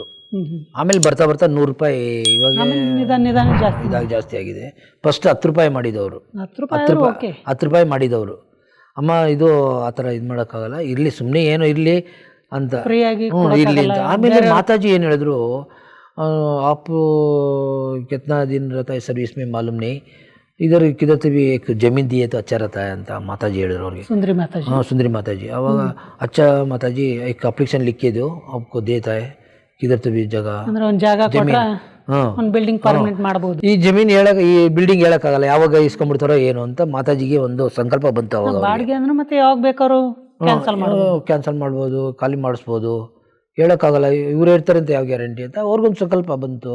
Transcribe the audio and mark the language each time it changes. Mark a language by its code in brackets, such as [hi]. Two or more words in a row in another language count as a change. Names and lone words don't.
[kn] ಆಮೇಲೆ ಬರ್ತಾ 100 ರೂಪಾಯಿ ಇವಾಗ ನಿಧಾನ ಜಾಸ್ತಿ ಆಗಿದೆ. ಫಸ್ಟ್ 10 ರೂಪಾಯಿ ಮಾಡಿದವರು, 10 ರೂಪಾಯಿ ಮಾಡಿದವರು. ಅಮ್ಮ, ಇದು ಆ ಥರ ಇದು ಮಾಡೋಕ್ಕಾಗಲ್ಲ, ಇರಲಿ ಸುಮ್ಮನೆ ಏನೋ ಇರಲಿ ಅಂತ, ಇರಲಿ ಅಂತ. ಆಮೇಲೆ ಮಾತಾಜಿ ಏನು ಹೇಳಿದ್ರು, [hi] आपको कितना दिन रहता है सर्विस में मालूम नहीं, इधर किधर से भी एक जमीन दिए तो अच्छा रहता है [kn] ಅಂತ ಮಾತಾಜಿ ಹೇಳಿದ್ರು ಅವ್ರಿಗೆ. ಸುಂದರಿ ಮಾತಾಜಿ. ಅವಾಗ [hi] अच्छा ಮಾತಾಜಿ एक ಅಪ್ಲಿಕೇಶನ್ लिखे दो, आपको देता है किधर से भी जगह, [kn] ಅಂದ್ರೆ ಒಂದು ಜಾಗ ಕೊಟ್ರೆ ಒಂದು [en] building permanent [kn] ಮಾಡಬಹುದು. ಈ ಜಮೀನು ಈ ಬಿಲ್ಡಿಂಗ್ ಹೇಳಕ್ಕಾಗಲ್ಲ, ಯಾವಾಗ ಇಸ್ಕೊಂಡ್ಬಿಡ್ತಾರೋ ಏನು ಅಂತ ಮಾತಾಜಿಗೆ ಒಂದು ಸಂಕಲ್ಪ ಬಂತು. ಅವಾಗ ಬಾಡಿಗೆ ಅಂದ್ರೆ ಮತ್ತೆ ಯಾವಾಗ ಬೇಕಾದ್ರೂ ಕ್ಯಾನ್ಸಲ್ ಮಾಡ್ಬೋದು, ಖಾಲಿ ಮಾಡಿಸ್ಬೋದು, ಹೇಳೋಕ್ಕಾಗಲ್ಲ, ಇವ್ರು ಹೇಳ್ತಾರೆ ಅಂತ ಯಾವ ಗ್ಯಾರಂಟಿ ಅಂತ ಅವ್ರಿಗೊಂದು ಸಂಕಲ್ಪ ಬಂತು.